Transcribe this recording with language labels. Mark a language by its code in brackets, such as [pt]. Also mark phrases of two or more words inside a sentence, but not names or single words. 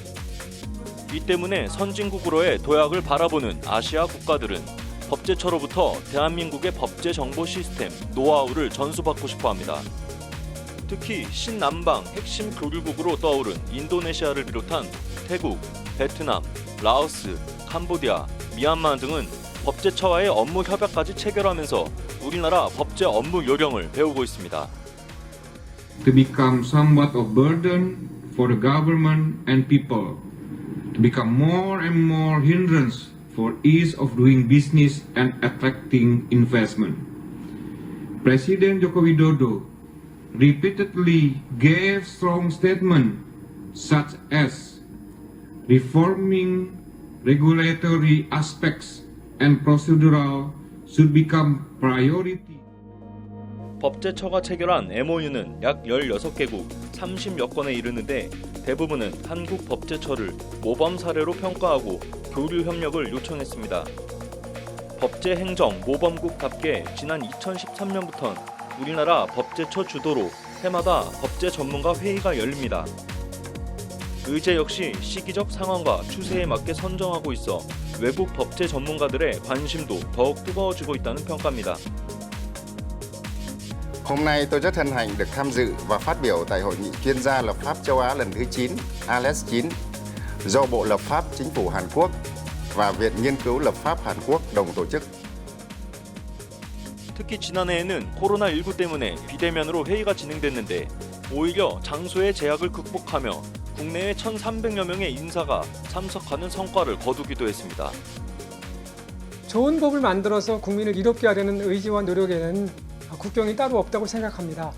[ko] 이 때문에 선진국으로의 도약을 바라보는 아시아 국가들은 법제처로부터 대한민국의 법제 정보 시스템 노하우를 전수받고 싶어합니다. 특히 신남방 핵심 교류국으로 떠오른 인도네시아를 비롯한 태국, 베트남, 라오스, 캄보디아, 미얀마 등은 법제처와의 업무 협약까지 체결하면서 우리나라 법제 업무 요령을 배우고 있습니다. [en] To become somewhat of burden for the government and people, to become more and more hindrance for ease of doing business and attracting investment. President Joko Widodo repeatedly gave strong statements such as reforming regulatory aspects and procedural should become priority. [ko] 법제처가 체결한 MOU는 약 16개국 30여 건에 이르는데 대부분은 한국 법제처를 모범 사례로 평가하고 교류 협력을 요청했습니다. 법제 행정 모범국답게 지난 2013년부터는 우리나라 법제처 주도로 해마다 법제 전문가 회의가 열립니다. 의제 역시 시기적 상황과 추세에 맞게 선정하고 있어 외국 법제 전문가들의 관심도 더욱 뜨거워지고 있다는 평가입니다. [vi] Hôm nay tôi rất hân hạnh được tham dự và phát biểu tại Hội nghị chuyên gia lập pháp châu Á lần thứ 9, ALES 9, do Bộ Lập pháp Chính phủ Hàn Quốc và Viện Nghiên cứu Lập pháp Hàn Quốc đồng tổ chức. [ko] 특히 지난해에는 코로나19 때문에 비대면으로 회의가 진행됐는데 오히려 장소의 제약을 극복하며 국내외 1,300여 명의 인사가 참석하는 성과를 거두기도 했습니다. 좋은 법을 만들어서 국민을 이롭게 하려는 의지와 노력에는 국경이 따로 없다고 생각합니다.